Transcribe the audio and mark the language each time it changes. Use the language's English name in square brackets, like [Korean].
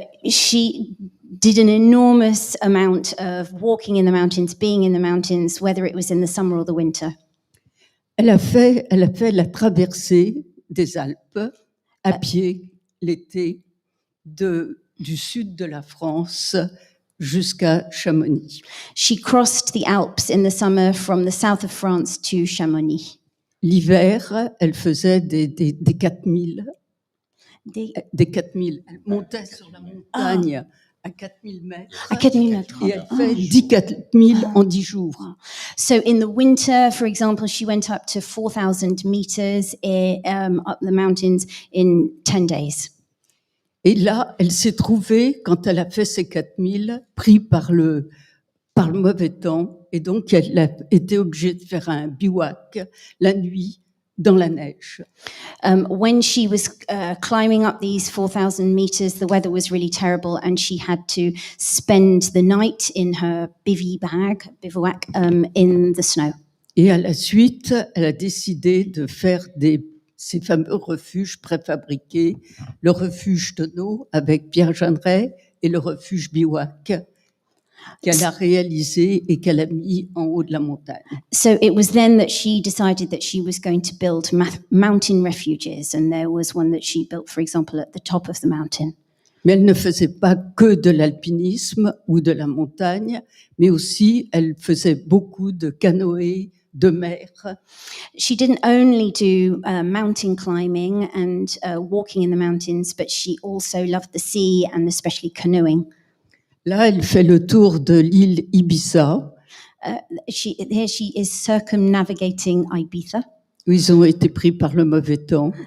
[English] She did an enormous amount of walking in the mountains, being in the mountains, whether it was in the summer or the winter. [French] Elle a fait la traversée des Alpes à pied l'été du sud de la France jusqu'à Chamonix. [English] She crossed the Alps in the summer from the south of France to Chamonix. [French] L'hiver, elle faisait des 4000. Des 4000. Elle montait sur la montagne à 4000 mètres. À 4000 mètres. Et elle fait 10 4000 en 10 jours. [English] So in the winter, for example, she went up to 4,000 meters up the mountains in 10 days. [French] Et là, elle s'est trouvée, quand elle a fait ces 4000, pris par le mauvais temps. Et donc, elle a été obligée de faire un bivouac la nuit dans la neige. [English] When she was climbing up these 4,000 meters, the weather was really terrible, and she had to spend the night in her bivouac in the snow. [French] Et à la suite, elle a décidé de faire ces fameux refuges préfabriqués, le refuge Tonneau avec Pierre Jeanneret et le refuge Bivouac qu'elle a réalisé et qu'elle a mis en haut de la montagne. [English] So it was then that she decided that she was going to build mountain refuges, and there was one that she built, for example, at the top of the mountain. [French] Mais elle ne faisait pas que de l'alpinisme ou de la montagne, mais aussi elle faisait beaucoup de canoë, de mer. [English] She didn't only do mountain climbing and walking in the mountains, but she also loved the sea and especially canoeing. [French] Là, elle fait le tour de l'île Ibiza. [English] Here she is circumnavigating Ibiza. [French] Où ils ont été pris par le mauvais temps.